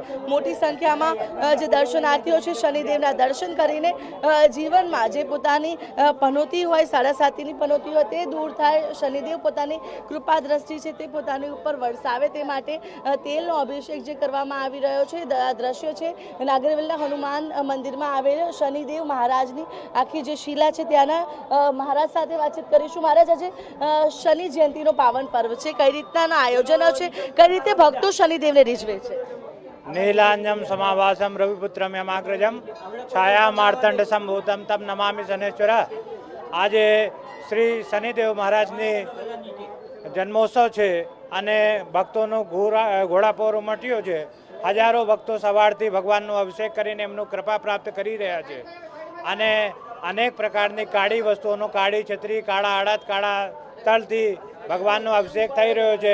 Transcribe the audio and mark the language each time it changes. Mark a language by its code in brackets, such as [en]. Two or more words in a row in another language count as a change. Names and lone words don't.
[gu] મોટી સંખ્યામાં જે દર્શનાર્થીઓ છે શનિદેવના દર્શન કરીને જીવનમાં જે પોતાની પનોતી હોય, સાડા સાતીની પનોતી હોય તે દૂર થાય, શનિદેવ પોતાની કૃપા દ્રષ્ટિ છે તે પોતાની ઉપર વરસાવે તે માટે તેલનો અભિષેક જે કરવામાં આવી રહ્યો છે। દ્રશ્ય છે નાગરવેલના હનુમાન મંદિરમાં આવેલ શનિદેવ મહારાજની આખી જે શિલા છે ત્યાંના મહારાજ સાથે વાતચીત કરીશું। મહારાજ, આજે શનિ જયંતિનો પાવન પર્વ છે, કઈ રીતના આયોજનો છે, કઈ રીતે ભક્તો શનિદેવને રીઝવે છે? [sa] नीलांजम समावासम रविपुत्रम यमाग्रजम छाया मार्तंड संभूतम तम नमामि शनेश्वर। [gu] આજે શ્રી શનિદેવ મહારાજની જન્મોત્સવ છે અને ભક્તોનો ઘોડાપોર ઉમટ્યો છે। હજારો ભક્તો સવારથી ભગવાનનો અભિષેક કરીને એમનું કૃપા પ્રાપ્ત કરી રહ્યા છે અને અનેક પ્રકારની કાળી વસ્તુઓનો, કાળી છત્રી, કાળા અડદ, કાળા તલથી ભગવાનનો અભિષેક થઈ રહ્યો છે।